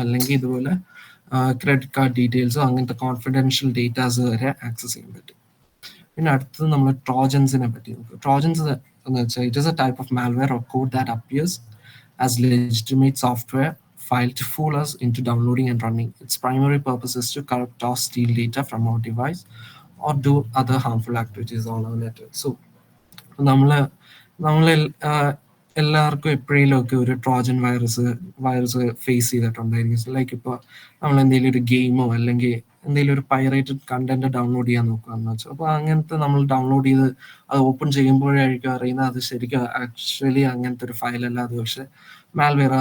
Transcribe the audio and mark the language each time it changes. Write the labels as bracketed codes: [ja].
[ml] അല്ലെങ്കിൽ ഇതുപോലെ credit card ഡീറ്റെയിൽസോ അങ്ങനത്തെ കോൺഫിഡൻഷ്യൽ ഡേറ്റാസ് വരെ ആക്സസ് ചെയ്യാൻ പറ്റും. പിന്നെ അടുത്തത് നമ്മൾ ട്രോജൻസിനെ പറ്റി നോക്കും. ട്രോജൻസ് എന്ന് വെച്ചാൽ [en] It is a type of malware or code that appears as legitimate software file to fool us into downloading and running. Its primary purpose is to corrupt or steal data from our device or do other harmful activities on our network. [ml] So നമ്മൾ എല്ലാവർക്കും എപ്പോഴേലും ഒക്കെ ഒരു Trojan virus face ചെയ്തിട്ടുണ്ടായിരിക്കും. Like ഇപ്പോൾ നമ്മൾ എന്തെങ്കിലും ഒരു ഗെയിമോ അല്ലെങ്കിൽ എന്തെങ്കിലും ഒരു പൈറേറ്റഡ് കണ്ടന്റ് ഡൗൺലോഡ് ചെയ്യാൻ നോക്കുകയെന്ന് വെച്ചാൽ, അപ്പോൾ അങ്ങനത്തെ നമ്മൾ ഡൗൺലോഡ് ചെയ്ത് അത് ഓപ്പൺ ചെയ്യുമ്പോഴായിരിക്കും അറിയുന്നത് അത് ശരിക്കും ആക്ച്വലി അങ്ങനത്തെ ഒരു ഫയലല്ല, അത് പക്ഷെ മാൽവെയർ.